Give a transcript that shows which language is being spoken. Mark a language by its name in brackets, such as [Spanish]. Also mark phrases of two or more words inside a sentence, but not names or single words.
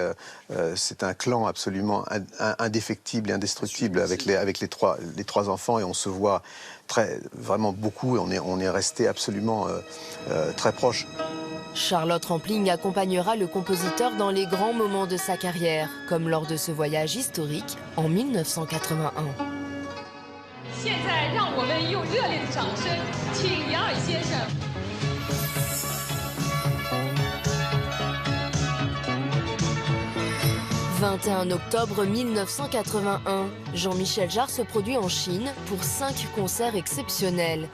[French] C'est un clan absolument indéfectible et indestructible avec les trois enfants et on se voit vraiment beaucoup. Et on est resté absolument très proches. Charlotte Rampling accompagnera le compositeur dans les grands moments de sa carrière, comme lors de ce voyage historique en 1981. [Chinese] 现在让我们用热烈的掌声，请杨尔先生。 [French] 21 octobre 1981, Jean-Michel Jarre se produit en Chine pour 5 concerts exceptionnels.